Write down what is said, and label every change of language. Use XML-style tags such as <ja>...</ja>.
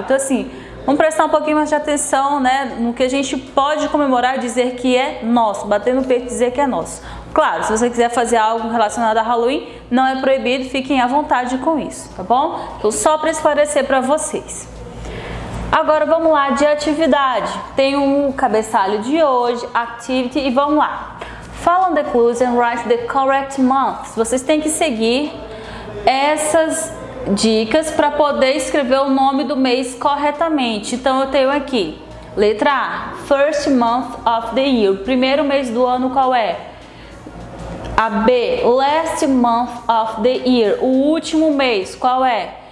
<pt>Então, assim, vamos prestar um pouquinho mais de atenção, né, no que a gente pode comemorar e dizer que é nosso, bater no peito e dizer que é nosso. Claro, se você quiser fazer algo relacionado a Halloween, não é proibido, fiquem à vontade com isso, tá bom? Então, só para esclarecer para vocês. Agora vamos lá de atividade. Tem um cabeçalho de hoje, activity, e vamos lá.</pt> <en>Follow the clues and write the correct months.</en> <pt>Vocês têm que seguir essas dicas para poder escrever o nome do mês corretamente. Então eu tenho aqui, letra A,</pt> <en>first month of the year,</en> <pt>primeiro mês do ano qual é? A B,</pt> <en>last month of the year,</en> <pt>o último mês qual é?</pt>